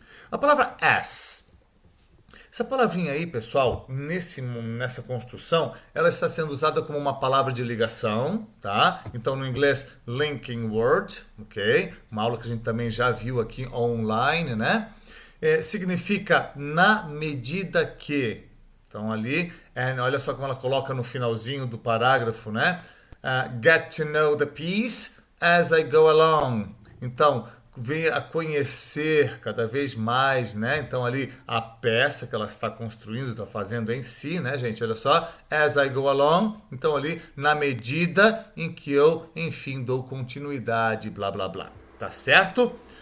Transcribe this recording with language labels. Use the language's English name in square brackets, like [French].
[Portuguese] A palavra as. Essa palavrinha aí, pessoal, nessa construção, ela está sendo usada como uma palavra de ligação, tá? Então, no inglês, linking word, ok? Uma aula que a gente também já viu aqui online, né? Significa na medida que. Então, ali, olha só como ela coloca no finalzinho do parágrafo, né? [English] Get to know the piece as I go along. [Portuguese] Então, venha a conhecer cada vez mais, né? Então ali a peça que ela está construindo, está fazendo em si, né, gente? Olha só, [English] as I go along. [Portuguese] Então ali na medida em que eu, enfim, dou continuidade, blá blá blá. Tá certo?